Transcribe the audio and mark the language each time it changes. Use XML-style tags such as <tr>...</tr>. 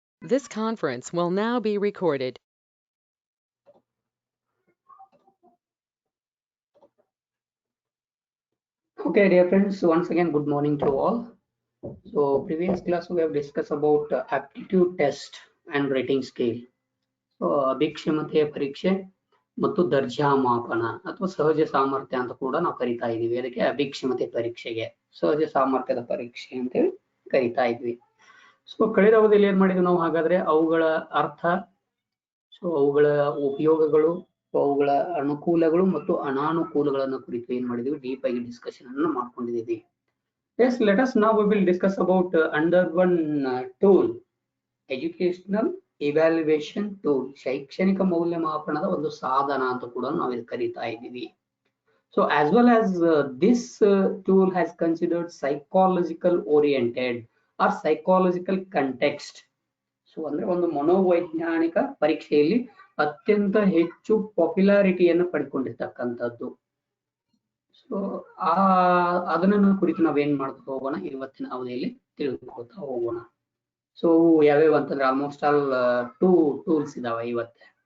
<en>This conference will now be recorded. Okay, dear friends, once again, good morning to all. So, previous class we have discussed about aptitude test and rating scale.</en> <kn>So, ಅಭಿಕ್ಷಮತೆಯ ಪರೀಕ್ಷೆ ಮತ್ತು ದರ್ಜಾ ಮಾಪನ ಅಥವಾ ಸಹಜ ಸಾಮರ್ಥ್ಯ ಅಂತ ಕೂಡ ನಾವು ಕರಿತಾ ಇದೀವಿ. ಅದಕ್ಕೆ ಅಭಿಕ್ಷಮತೆ ಪರೀಕ್ಷೆಗೆ ಸಹಜ ಸಾಮರ್ಥ್ಯದ ಪರೀಕ್ಷೆ ಅಂತೇಳಿ ಕರಿತಾ ಇದ್ವಿ. ಸೊ, ಕಳೆದ ಅವಧಿಯಲ್ಲಿ ಏನ್ ಮಾಡಿದ್ವಿ ನಾವು ಹಾಗಾದ್ರೆ ಅವುಗಳ ಅರ್ಥ, ಸೊ ಅವುಗಳ ಉಪಯೋಗಗಳು, ಅವುಗಳ ಅನುಕೂಲಗಳು ಮತ್ತು ಅನಾನುಕೂಲಗಳನ್ನ ಕುರಿತು ಏನ್ ಮಾಡಿದೀವಿ ಡೀಪ್ ಆಗಿ ಡಿಸ್ಕಷನ್ ಅನ್ನು ಮಾಡ್ಕೊಂಡಿದೀವಿ.</kn> <en>Yes, let us now we will discuss about under one tool, educational evaluation tool,</en> <kn>ಶೈಕ್ಷಣಿಕ ಮೌಲ್ಯಮಾಪನದ ಒಂದು ಸಾಧನ ಅಂತ ಕೂಡ ನಾವು ಇದು ಕರೀತಾ ಇದ್ದೀವಿ.</kn> <en>So as well as this tool has considered psychological oriented or psychological context.</en> <kn>So ಅಂದ್ರೆ ಒಂದು ಮನೋವೈಜ್ಞಾನಿಕ ಪರೀಕ್ಷೆಯಲ್ಲಿ ಅತ್ಯಂತ ಹೆಚ್ಚು ಪಾಪ್ಯುಲಾರಿಟಿಯನ್ನು ಪಡ್ಕೊಂಡಿರ್ತಕ್ಕಂಥದ್ದು. ಸೊ ಅದನ್ನ ಕುರಿತು ನಾವೇನ್ ಮಾಡ್ತಾ ಹೋಗೋಣ ಇವತ್ತಿನ ಅವಧಿಯಲ್ಲಿ ತಿಳ್ಕೊಳ್ತಾ ಹೋಗೋಣ. ಸೊ ಯಾವ್ಯಾವ ಅಂತಂದ್ರೆ ಆಲ್ಮೋಸ್ಟ್ ಆಲ್ 2 ಟೂಲ್ಸ್ ಇದಾವೆ ಇವತ್ತೆ.</kn>